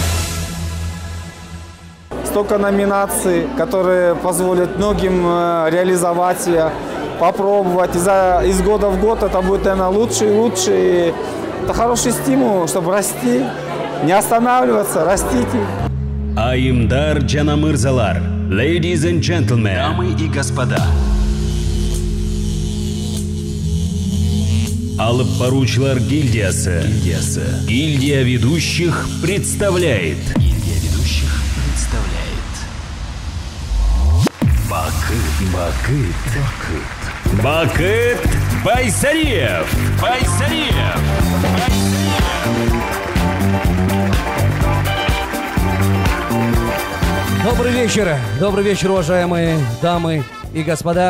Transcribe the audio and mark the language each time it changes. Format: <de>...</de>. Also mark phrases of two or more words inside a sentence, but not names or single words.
<ru>Столько номинаций, которые позволят многим реализовать, попробовать. Из года в год это будет, наверное, лучше и лучше. И это хороший стимул, чтобы расти, не останавливаться, растите.</ru> <ky>Айымдар жана мырзалар,</ky> <en>ladies and gentlemen,</en> <ru>дамы и господа.</ru> <ky>Алып баруучулар гильдиясы.</ky> <ru>Гильдия ведущих представляет. Бакыт Байсариев. Добрый вечер, уважаемые дамы и господа.</ru>